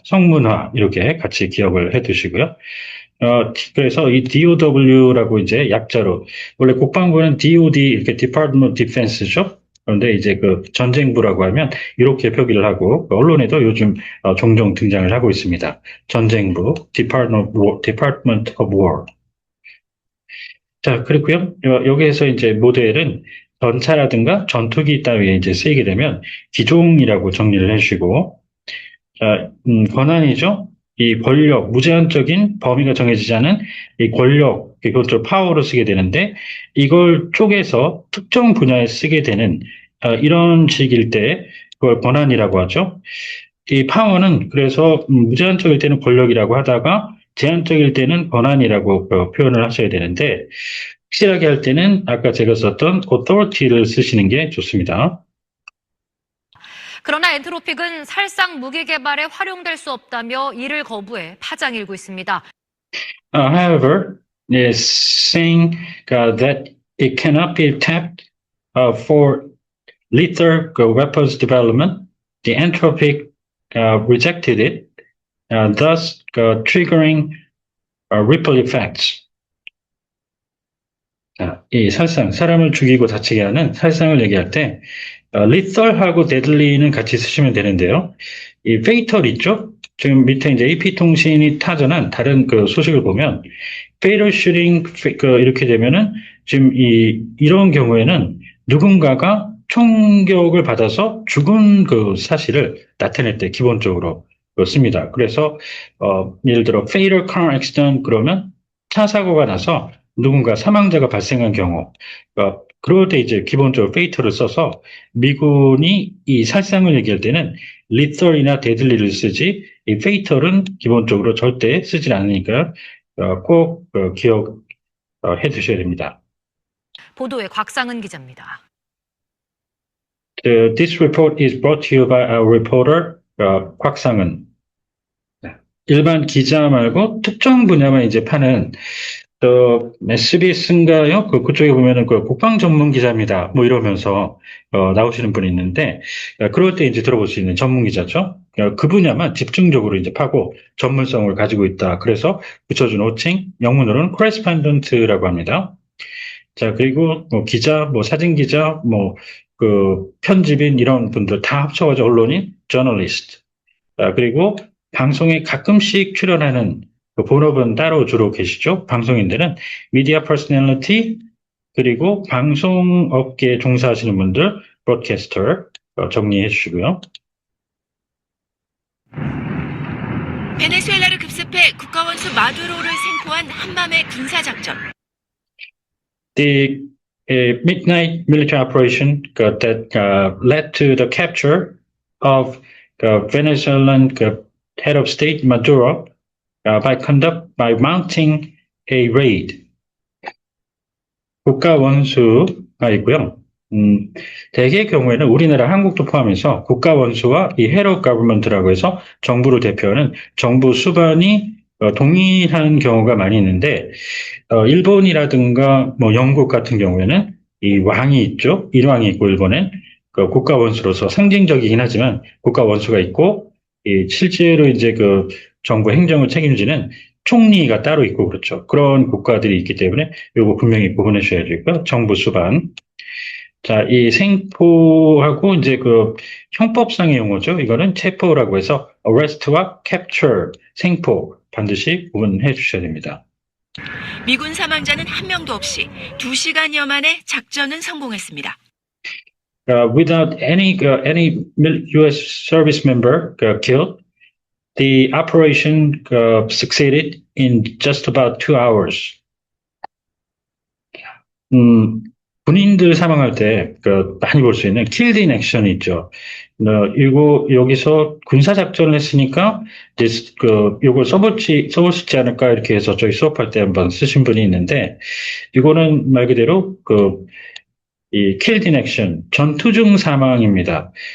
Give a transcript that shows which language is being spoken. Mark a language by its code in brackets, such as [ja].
[ko] 성문화, 이렇게 같이 기억을 해 두시고요. 그래서 이 DOW라고 이제 약자로, 원래 국방부는 DOD, 이렇게 Department of Defense죠. 그런데 이제 전쟁부라고 하면 이렇게 표기를 하고, 언론에도 요즘 종종 등장을 하고 있습니다. [en] 전쟁부, Department of War. [ko] 자, 그렇고요. 여기에서 이제 모델은 전차라든가 전투기 따위에 이제 쓰이게 되면 기종이라고 정리를 해주시고, 자, 권한이죠. 이 권력, 무제한적인 범위가 정해지지 않은 이 권력, 그것을 파워로 쓰게 되는데, 이걸 쪼개서 특정 분야에 쓰게 되는 이런 식일 때 그걸 권한이라고 하죠. 이 파워는 그래서 무제한적일 때는 권력이라고 하다가 제한적일 때는 권한이라고 표현을 하셔야 되는데, 확실하게 할 때는 아까 제가 썼던 authority를 쓰시는 게 좋습니다. 그러나 엔트로픽은 살상 무기 개발에 활용될 수 없다며 이를 거부해 파장이 일고 있습니다. [en] However, is saying that it cannot be tapped for lethal weapons development. The Entropic rejected it, thus triggering ripple effects. [ko] 이 살상, 사람을 죽이고 다치게 하는 살상을 얘기할 때 lethal하고 deadly는 같이 쓰시면 되는데요. 이 fatal 있죠? 지금 밑에 이제 AP통신이 타전한 다른 소식을 보면 fatal shooting 이렇게 되면은 지금 이런 경우에는 누군가가 총격을 받아서 죽은 사실을 나타낼 때 기본적으로 씁니다. 그래서 예를 들어 fatal car accident 그러면 차 사고가 나서 누군가 사망자가 발생한 경우, 그럴 때 이제 기본적으로 fatal을 써서 미군이 이 살상을 얘기할 때는 lethal이나 deadly를 쓰지, 이 fatal은 기본적으로 절대 쓰질 않으니까 꼭 기억해 두셔야 됩니다. 보도에 곽상은 기자입니다. [en] This report is brought to you by our reporter, 곽상은. [ko] 일반 기자 말고 특정 분야만 이제 파는 SBS인가요? 그쪽에 보면은 국방 전문 기자입니다. 뭐 이러면서 나오시는 분이 있는데, 그럴 때 이제 들어볼 수 있는 전문 기자죠. 그 분야만 집중적으로 이제 파고 전문성을 가지고 있다. 그래서 붙여준 호칭, 영문으로는 correspondent라고 합니다. 자, 그리고 기자, 사진 기자, 편집인 이런 분들 다 합쳐가지고 언론인, journalist. 그리고 방송에 가끔씩 출연하는 본업은 따로 주로 계시죠. 방송인들은 미디어 퍼스널리티, 그리고 방송업계에 종사하시는 분들, 브로드캐스터 정리해 주시고요. 베네수엘라를 급습해 국가원수 마두로를 생포한 한밤의 군사작전. [en] The midnight military operation that led to the capture of Venezuelan head of state Maduro by mounting a raid. [ko] 국가 원수가 있고요. 대개의 경우에는 우리나라 한국도 포함해서 국가 원수와 이 head of government라고 해서 정부를 대표하는 정부 수반이 동일한 경우가 많이 있는데, 일본이라든가 영국 같은 경우에는 이 왕이 있죠. 일왕이 있고, 일본엔 국가 원수로서 상징적이긴 하지만 국가 원수가 있고, 실제로 이제 정부 행정을 책임지는 총리가 따로 있고 그렇죠. 그런 국가들이 있기 때문에 요거 분명히 구분하셔야 되고요. 정부 수반. 자, 이 생포하고 이제 형법상의 용어죠. 이거는 체포라고 해서 arrest와 capture, 생포 반드시 구분해 주셔야 됩니다. 미군 사망자는 한 명도 없이 2시간여 만에 작전은 성공했습니다. [en] without any U.S. service member killed, the operation succeeded in just about 2 hours. [ko] 군인들 사망할 때 많이 볼 수 있는 killed in action이 있죠. 여기서 군사 작전을 했으니까 이제 요걸 써볼 수 있지 않을까 이렇게 해서 저희 수업할 때 한번 쓰신 분이 있는데, 이거는 말 그대로 이 killed in action, 전투 중 사망입니다.